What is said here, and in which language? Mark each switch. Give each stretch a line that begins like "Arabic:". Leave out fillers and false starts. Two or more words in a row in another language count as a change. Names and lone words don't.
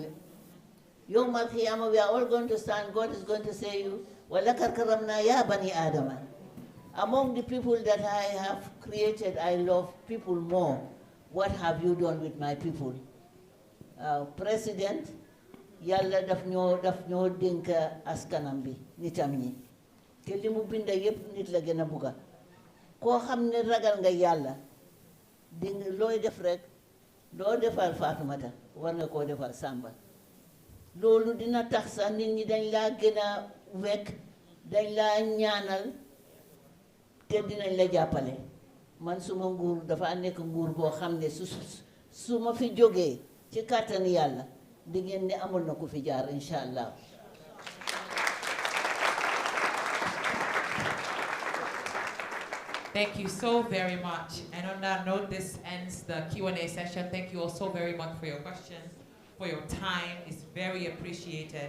Arabic: يوم القيامة,
English: we are all going to stand. God is going to say,
Arabic: وَلَكَدْ كَرَّمْنَا يَا بَنِي آدَمَ.
English: Among the people that I have created, I love people more. What have you done with my people? President,
Wolof: Yalla daf ñoo dénk askanam bi nitam ñi te li mu binda yépp nit la gën a bugga koo xam ne ragal nga yàlla di nga looy def rek loo defal Fatoumatta war nga koo defal Samba loolu dina tax sax nit ñi dañ laa gën a wekk dañ laa ñaanal te dinañ la jàppale man suma nguur dafa nekk nguur boo xam ne su ma fi jógee ci kàttan yàlla di ngeen ne amul na ku fi jaar
Arabic: إن شاء الله.
English: Thank you so very much. And on that note, this ends the Q&A session. Thank you all so very much for your questions, for your time. It's very appreciated.